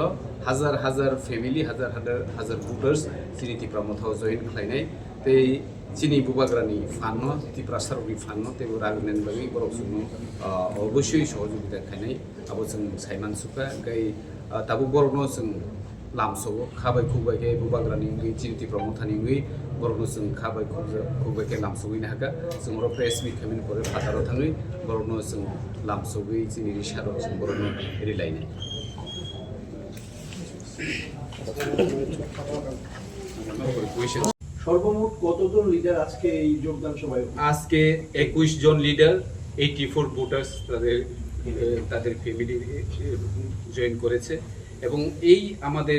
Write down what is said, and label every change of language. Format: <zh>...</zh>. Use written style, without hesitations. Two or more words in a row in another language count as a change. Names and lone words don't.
<trp>हाजार हाजार फेमिली हाजार हाजार भोटार्स चिनिति प्रमोद हजैन खालायनाय ते चिनि बुबाग्रानि फानो तिप्रासारनि फानो तेबो रागनेन बागि बरक सुनु अबश्य सहयोगिता खायनाय आबो जों साइमान सुका गाय ताबो बरकनो जों लामसोबो खाबाय खुबायके बुबाग्रानि चिनिति प्रमोथानि बरकनो जों खाबाय खुबायके लामसोगैनो हागा जों बर</trp> <en>press meet</en> <trp>खामिन परे फादाराव थाङै बरकनो जों लामसोगै चिनि रिसाराव जों बरकनो रिलायनाय</trp> <bn>সর্বমোট কতজন লিডার আজকে এই যোগদান সভায়? আজকে 21 জন লিডার 84 ভোটার্স তাদের ফ্যামিলি জয়েন করেছে এবং এই আমাদের</bn>